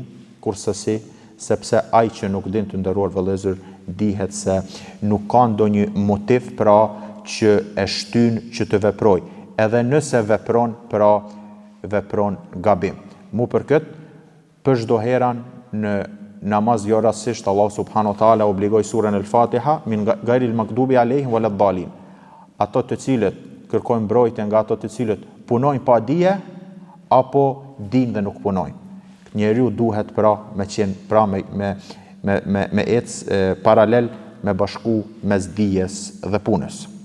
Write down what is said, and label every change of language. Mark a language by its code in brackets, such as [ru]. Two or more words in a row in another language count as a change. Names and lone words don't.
[sq] Kurse si, sepse ai që nuk din, të nderuar vëllezër, dihet se nuk ka ndonjë motiv pra që e shtyn që të veproj. Edhe nëse vepron, pra vepron gabim. Mu për këtë, për çdo herën në namaz jo rastisht Allah [ar] سبحانه وتعالى [sq] obligoi surën al-Fatiha [ar] من غير المغضوب عليهم ولا الضالين. [sq] Ato të cilët kërkojnë mbrojtje nga ato të cilët punojnë pa dije apo dinë dhe nuk punojnë. Njeriu duhet pra me qenë pra me ecë paralel me bashku mes dijes dhe punës.